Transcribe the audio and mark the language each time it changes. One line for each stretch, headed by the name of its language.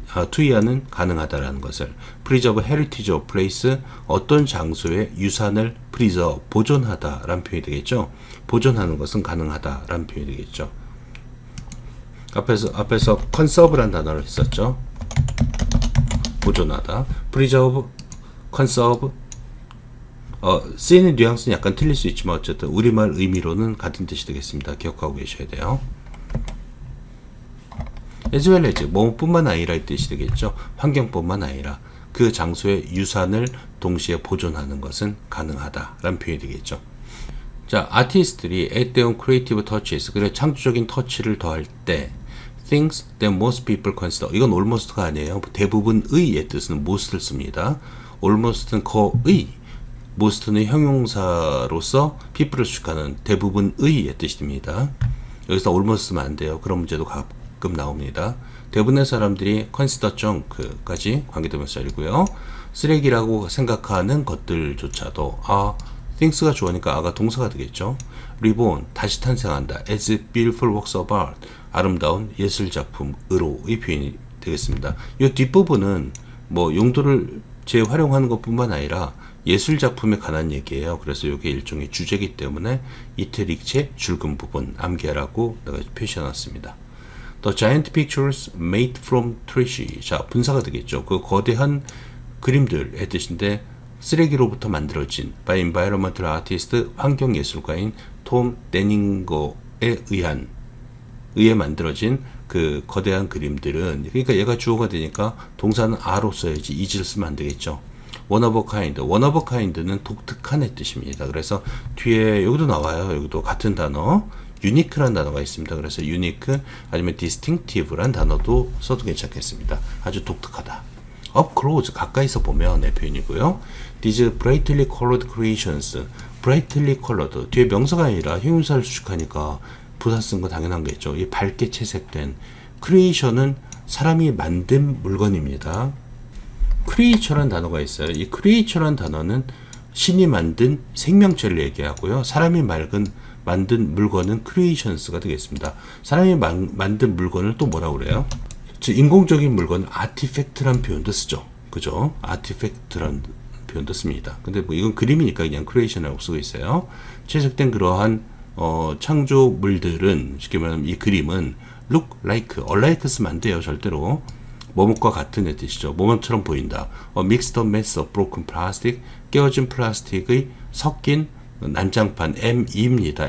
Korean: 투이하는 가능하다라는 것을.
English: preserve heritage of place,
Korean: 어떤 장소의 유산을 preserve, 보존하다라는 표현이 되겠죠. 보존하는 것은 가능하다라는 표현이 되겠죠. 앞에서 conserve라는 단어를 썼죠. 보존하다. preserve, conserve, 쓰이는 뉘앙스는 약간 틀릴 수 있지만 어쨌든 우리말 의미로는 같은 뜻이 되겠습니다. 기억하고 계셔야 돼요.
English: as well as
Korean: 뭐뿐만 아니라 이 뜻이 되겠죠. 환경뿐만 아니라 그 장소의 유산을 동시에 보존하는 것은 가능하다라는 표현이 되겠죠. 자, 아티스트들이
English: add their own creative touches,
Korean: 그리고 창조적인 터치를 더할 때
English: things that most people consider,
Korean: 이건 almost가 아니에요. 대부분의의 뜻은 most를 씁니다. almost는 거의, most는 형용사로서 people을 수식하는 대부분의의 뜻이 됩니다. 여기서 almost 쓰면 안 돼요. 그런 문제도 가끔 나옵니다. 대부분의 사람들이 consider junk까지 관계대명사이고요. 쓰레기라고 생각하는 것들조차도 things가 주어니까 아가 동사가 되겠죠. reborn, 다시 탄생한다.
English: as beautiful works of art,
Korean: 아름다운 예술작품으로의 표현이 되겠습니다. 이 뒷부분은 뭐 용도를 재활용하는 것뿐만 아니라 예술작품에 관한 얘기예요. 그래서 이게 일종의 주제이기 때문에 이태릭체 줄근 부분 암기하라고 내가 표시해놨습니다.
English: The giant pictures made from trash.
Korean: 자, 분사가 되겠죠. 그 거대한 그림들의 뜻인데 쓰레기로부터 만들어진
English: by environmental artist,
Korean: 환경예술가인 톰 데닝거에 의해 만들어진 그 거대한 그림들은, 그러니까 얘가 주어가 되니까 동사는 a로 써야지 is를 쓰면 안 되겠죠.
English: one of a kind,
Korean: one of a kind는 독특한의 뜻입니다. 그래서 뒤에 여기도 나와요. 여기도 같은 단어 unique란 단어가 있습니다. 그래서 unique 아니면 distinctive란 단어도 써도 괜찮겠습니다. 아주 독특하다. up close, 가까이서 보면 의 표현이고요.
English: These brightly colored creations,
Korean: brightly colored, 뒤에 명사가 아니라 형용사를 수식하니까 부사 쓴 거 당연한 거겠죠. 이 밝게 채색된 creation은 사람이 만든 물건입니다. creature란 단어가 있어요. 이 creature란 단어는 신이 만든 생명체를 얘기하고요. 사람이 만든 물건은 creations가 되겠습니다. 사람이 만든 물건을 또 뭐라고 그래요? 인공적인 물건을 artifact란 표현도 쓰죠. 그죠? artifact란 표현도 씁니다. 근데 뭐 이건 그림이니까 그냥 creation이라고 쓰고 있어요. 채색된 그러한 창조물들은, 쉽게 말하면 이 그림은 look like, alike 쓰면 안 돼요. 절대로. 뭐뭇과 같은 뜻이죠. 뭐뭇처럼 보인다.
English: mixed up mass of broken plastic,
Korean: 깨어진 플라스틱의 섞인 난장판, ME입니다.